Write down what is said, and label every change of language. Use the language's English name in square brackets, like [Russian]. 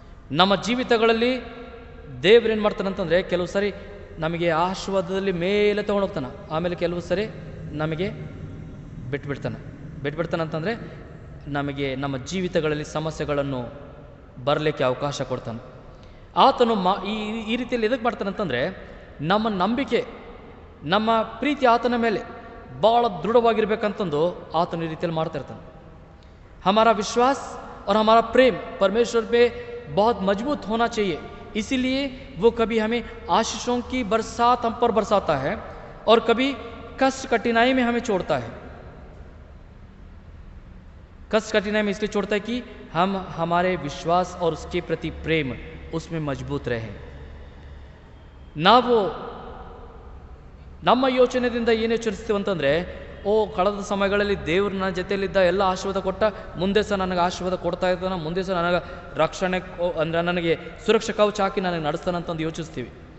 [Kannada] ನಮ್ಮ ಜೀವಿತಗಳಲ್ಲಿ ದೇವರೇನು ಮಾಡ್ತಾನೆ ಅಂತಂದರೆ, ಕೆಲವು ಸರಿ ನಮಗೆ ಆಶೀರ್ವಾದದಲ್ಲಿ ಮೇಲೆ ತೊಗೊಂಡೋಗ್ತಾನೆ, ಆಮೇಲೆ ಕೆಲವು ಸರಿ ನಮಗೆ ಬಿಟ್ಬಿಡ್ತಾನೆ ಅಂತಂದರೆ ನಮಗೆ ನಮ್ಮ ಜೀವಿತಗಳಲ್ಲಿ ಸಮಸ್ಯೆಗಳನ್ನು ಬರಲಿಕ್ಕೆ ಅವಕಾಶ ಕೊಡ್ತಾನೆ. ಆತನು ಈ ರೀತಿಯಲ್ಲಿ ಎದಕ್ಕೆ ಮಾಡ್ತಾನೆ ಅಂತಂದರೆ, ನಮ್ಮ ನಂಬಿಕೆ, ನಮ್ಮ ಪ್ರೀತಿ ಆತನ ಮೇಲೆ ಭಾಳ ದೃಢವಾಗಿರ್ಬೇಕಂತಂದು ಆತನು ಈ ರೀತಿಯಲ್ಲಿ ಮಾಡ್ತಾ ಇರ್ತಾನೆ. [Hindi] हमारा विश्वास और हमारा प्रेम परमेश्वर पे बहुत मजबूत होना चाहिए. इसीलिए वो कभी हमें आशीषों की बरसात हम पर बरसाता है और कभी कष्ट कठिनाई में हमें छोड़ता है. कष्ट कठिनाई में इसलिए छोड़ता है कि हम हमारे विश्वास और उसके प्रति प्रेम उसमें मजबूत रहे. [Kannada] ನಾವು ನಮ್ಮ ಯೋಚನೆಯಿಂದ ಏನು ಯೋಚಿಸ್ತೀವಿ ಅಂತಂದರೆ, ಕಳೆದ ಸಮಯಗಳಲ್ಲಿ ದೇವರು ನನ್ನ ಜೊತೆಯಲ್ಲಿದ್ದ, ಎಲ್ಲ ಆಶೀರ್ವಾದ ಕೊಟ್ಟ, ಮುಂದೆ ಸಹ ನನಗೆ ಆಶೀರ್ವಾದ ಕೊಡ್ತಾ ಇರ್ತಾನೆ, ಮುಂದೆ ಸಹ ನನಗೆ ರಕ್ಷಣೆ ಅಂದರೆ ನನಗೆ ಸುರಕ್ಷಾ ಕವಚ ಹಾಕಿ ನನಗೆ ನಡೆಸ್ತಾನೆ ಅಂತಂದು ಯೋಚಿಸ್ತೀವಿ.